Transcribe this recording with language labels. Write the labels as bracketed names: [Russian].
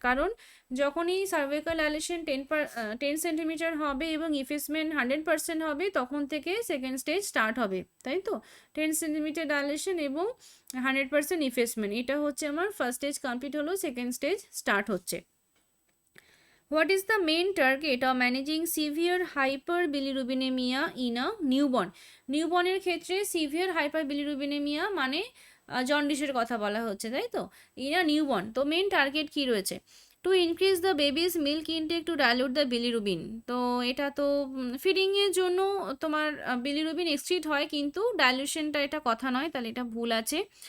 [Bangla] কারণ যখনই cervical dilation 10 centimetre হবে এবং ইফেসমেন্ট 100% হবে, তখন থেকে সেকেন্ড স্টেজ স্টার্ট হবে, তাই তো? 10 সেন্টিমিটার ডাইলেশন এবং 100% ইফেসমেন্ট, এটা হচ্ছে আমার ফার্স্ট স্টেজ কমপ্লিট হলো, সেকেন্ড স্টেজ স্টার্ট হচ্ছে। [English] What is the main target of managing severe hyperbilirubinemia in a newborn? [Bangla] নিউবর্নের ক্ষেত্রে সিভিয়ার হাইপারবিলিরুবিনেমিয়া মানে জন্ডিসের কথা বলা হচ্ছে, তাই তো? ইন আ নিউবর্ন, তো মেন টার্গেট কি রয়েছে? [English] to increase the baby's milk intake to dilute the bilirubin, [Bangla] তো এটা তো ফিডিংয়ের জন্য তোমার বিলিরুবিন এক্সিড হয়, কিন্তু ডাইলিউশনটা এটা কথা নয়, তাহলে এটা ভুল আছে।